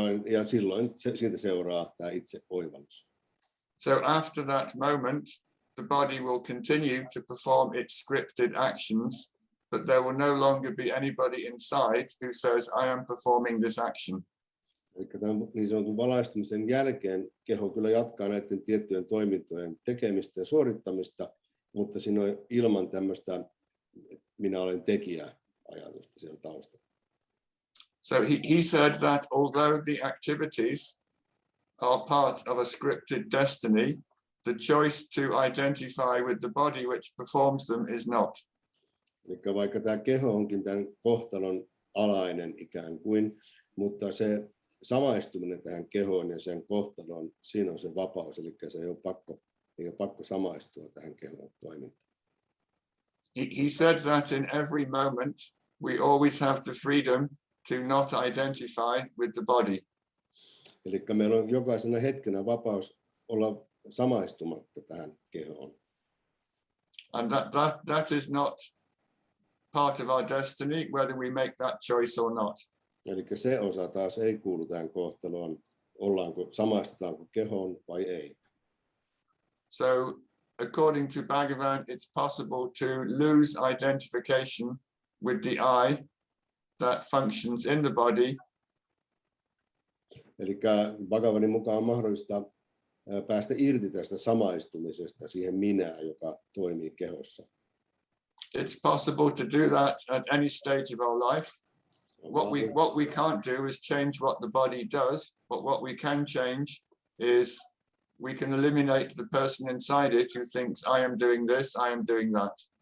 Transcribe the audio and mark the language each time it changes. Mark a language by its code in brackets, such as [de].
[fi] ja silloin siitä seuraa tämä itse oivallus. [en] So after that moment, the body will continue to perform its scripted actions, but there will no longer be anybody inside who says, I am performing this action. [fi] Eli tämän niin sanotun valaistumisen jälkeen keho kyllä jatkaa näiden tiettyjen toimintojen tekemistä ja suorittamista, mutta siinä on ilman tämmöistä minä olen tekijä ajatusta siellä taustalla. [en] So he said that although the activities are part of a scripted destiny, the choice to identify with the body which performs them is not. [fi] Eli vaikka tämä keho onkin tämän kohtalon alainen ikään kuin, mutta se samaistuminen tähän kehoon ja sen kohtaloon, siinä on se vapaus, eli se ei ole pakko samaistua tähän kehon toimintaan. [en] He said that in every moment we always have the freedom to not identify with the body. [fi] Eli meillä on jokaisena hetkenä vapaus olla samaistumatta tähän kehoon. [en] And that is not part of our destiny, whether we make that choice or not. [fi] Eli se osa taas ei kuulu tähän kohtaloon, samaistutaanko kehoon vai ei. [en] So according to Bhagavan, it's possible to lose identification with the I that functions in the body. [fi] Eli Bhagavanin mukaan on mahdollista päästä irti tästä samaistumisesta siihen minään, joka toimii kehossa. [en] It's possible to do that at any stage of our life. What we can't do is change what the body does, but what we can change is we can eliminate the person inside it who thinks I am doing this, I am doing that.